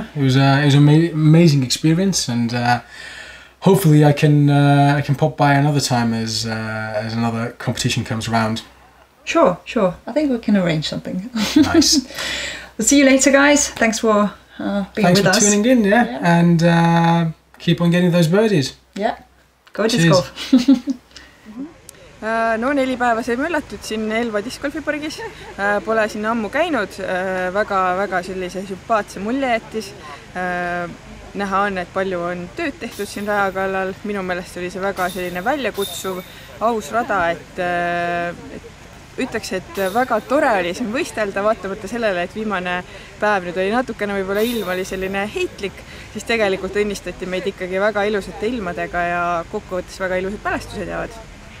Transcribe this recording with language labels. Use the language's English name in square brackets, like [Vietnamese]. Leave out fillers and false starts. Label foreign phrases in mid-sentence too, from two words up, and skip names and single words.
[English] It was an amazing experience, and hopefully I can pop by another time as another competition comes around. Sure. I think we can arrange something. Nice. We'll see you later, guys. Thanks for being with us. Thanks for tuning in, and keep on getting those birdies. Yeah. Go disc golf. [Estonian] No 4 päeva sai möllatud siin Elva discgolfipargis. Pole sinna ammu käinud, väga sellise sümpaatse mulje jättis. Näha on, et palju on tööd tehtud siin raja kallal. Minu meelest oli see väga selline väljakutsuv, aus rada, et ütleks, et väga tore oli siin võistelda, vaatamata sellele, et viimane päev nüüd oli natukene võib-olla ilm oli selline heitlik, siis tegelikult õnnistati meid ikkagi väga ilusate ilmadega ja kokkuvõttes väga ilusad mälestused jäävad.